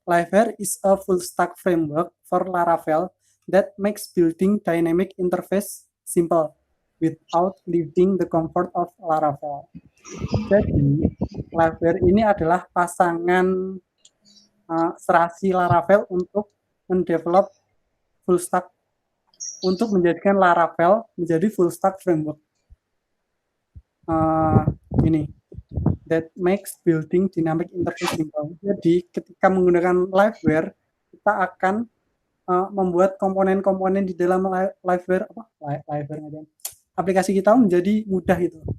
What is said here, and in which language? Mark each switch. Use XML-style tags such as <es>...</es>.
<en>Liveware is a full stack framework for Laravel that makes building dynamic interface simple without leaving the comfort of Laravel.</en> <id>Jadi, Liveware ini adalah pasangan serasi Laravel untuk mendevelop full stack, untuk menjadikan Laravel menjadi full stack framework. Ini</id> <en>that makes building dynamic interface simple.</en> <id>Jadi, ketika menggunakan Liveware, kita akan membuat komponen-komponen di dalam Liveware aplikasi kita menjadi mudah gitu.</id>